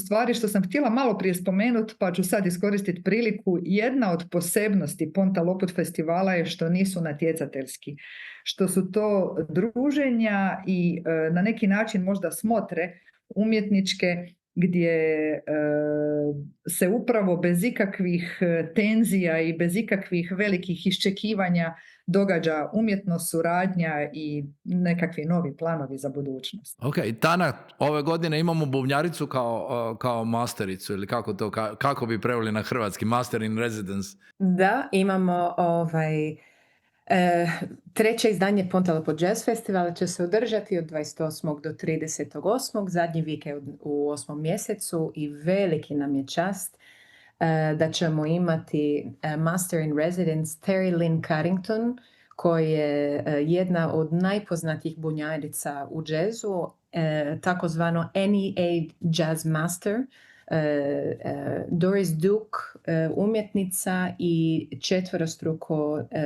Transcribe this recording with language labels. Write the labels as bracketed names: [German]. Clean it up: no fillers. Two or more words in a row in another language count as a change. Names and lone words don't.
[Croatian] stvari što sam htjela malo prije spomenuti, pa ću sad iskoristiti priliku, jedna od posebnosti Ponta Lopud festivala je što nisu natjecateljski, što su to druženja i na neki način možda smotre umjetničke gdje se upravo bez ikakvih tenzija i bez ikakvih velikih iščekivanja događa umjetno suradnja i nekakvi novi planovi za budućnost. Ok, Tana, ove godine imamo bubnjaricu kao mastericu, ili kako bi preveli na hrvatski, [English] master in residence? [Croatian] Da, imamo treće izdanje Ponta Lopud Jazz Festivala će se održati od 28. do 38. zadnji vikend u 8. mjesecu i veliki nam je čast da ćemo imati [English] Master in Residence [Croatian] Terry Lynn Carrington, koja je jedna od najpoznatijih bunjarica u džezu, takozvano NEA Jazz Master, Doris Duke, umjetnica i četvorostruko